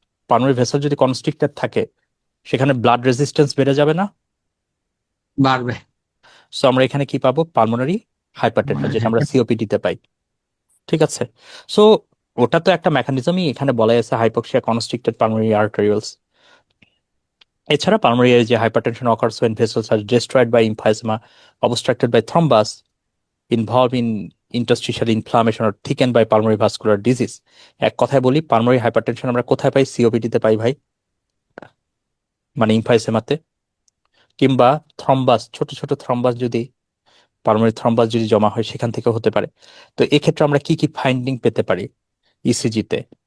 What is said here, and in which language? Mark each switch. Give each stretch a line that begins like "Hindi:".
Bangla: Pulmonary vessel যদি constricted থাকে সেখানে ব্লাড রেজিস্ট্যান্স বেড়ে যাবে না? বাড়বে। সো আমরা এখানে কি পাবো? পালমোনারি হাইপারটেনশন, যেটা আমরা সিওপিডি তে পাই। ঠিক আছে। সো ওটা তো একটা মেকানিজমই, এখানে বলা আছে হাইপক্সিয়া কনস্ট্রিক্টেড পালমোনারি আর্টারিওলস। এছাড়া পালমোনারি যে hypertension occurs
English: when vessels are destroyed by emphysema, obstructed by thrombus, involved in interstitial inflammation or thickened by pulmonary vascular disease।
Bangla: এক কথায় বলি, পালমোনারি হাইপারটেনশন আমরা কোথায় পাই? সিওপিডি তে পাই ভাই, মানে ইমফাইসেমাতে। কিংবা থ্রম্বাস, ছোট ছোট থ্রম্বাস যদি, পালমোনারি থ্রম্বাস যদি জমা হয় সেখান থেকে হতে পারে। তো এক্ষেত্রে আমরা কি কি ফাইন্ডিং পেতে পারি ইসিজি তে?